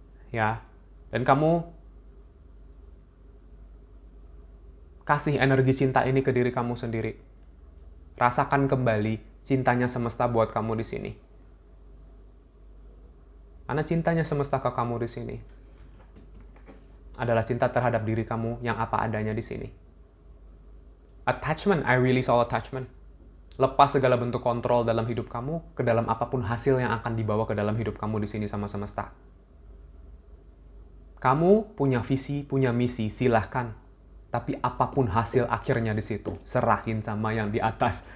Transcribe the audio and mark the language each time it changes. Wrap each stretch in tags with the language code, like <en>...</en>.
<id>Ya, dan kamu kasih energi cinta ini ke diri kamu sendiri. Rasakan kembali cintanya semesta buat kamu di sini. Karena cintanya semesta ke kamu di sini adalah cinta terhadap diri kamu yang apa adanya di sini.</id> <en>Attachment, I release all attachment.</en> <id>Lepas segala bentuk kontrol dalam hidup kamu ke dalam apapun hasil yang akan dibawa ke dalam hidup kamu di sini sama semesta. Kamu punya visi, punya misi, silahkan. Tapi apapun hasil akhirnya di situ, serahin sama yang di atas.</id>